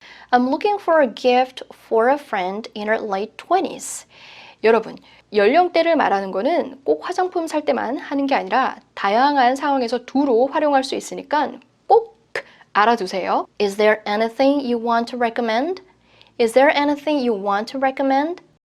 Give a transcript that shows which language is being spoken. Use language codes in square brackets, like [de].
[en] I'm looking for a gift for a friend in her late 20s. [ko] 여러분, 연령대를 말하는 거는 꼭 화장품 살 때만 하는 게 아니라 다양한 상황에서 두로 활용할 수 있으니까 꼭 알아두세요. [en] Is there anything you want to recommend? Is there anything you want to recommend?